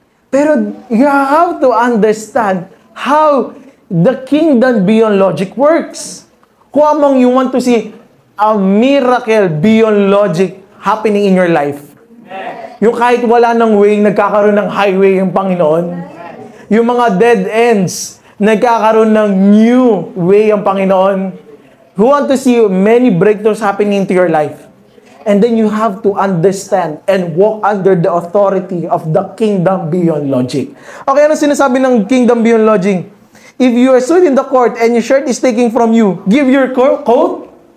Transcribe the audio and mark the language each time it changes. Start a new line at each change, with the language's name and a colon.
English: Pero you have to understand how the kingdom beyond logic works. Kung among you want to see a miracle beyond logic happening in your life.
Filipino: Yung kahit wala ng way, nagkakaroon ng highway yung Panginoon. Yung mga dead ends, nagkakaroon ng new way ang Panginoon.
English: Who want to see many breakthroughs happening into your life? And then you have to understand and walk under the authority of the kingdom beyond logic. Okay,
Filipino: ano sinasabi ng
English: kingdom beyond logic? If you are stood in the court and your shirt is taken from you, give your coat?